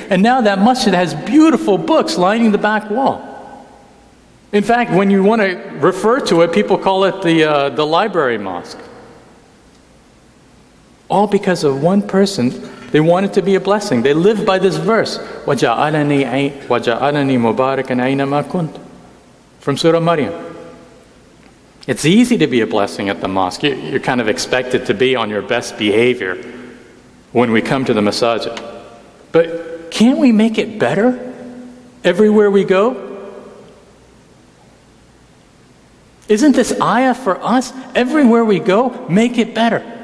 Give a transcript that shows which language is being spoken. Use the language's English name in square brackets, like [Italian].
[English] And now that masjid has beautiful books lining the back wall. In fact, when you want to refer to it, people call it the library mosque. All because of one person. They wanted to be a blessing. They lived by this verse. [Arabic] وَجَعَلَنِي مُبَارَكًا أَيْنَمَا كُنْتُ [English] from Surah Maryam. It's easy to be a blessing at the mosque. You're kind of expected to be on your best behavior when we come to the masajid. But can't we make it better everywhere we go? Isn't this ayah for us? Everywhere we go, make it better.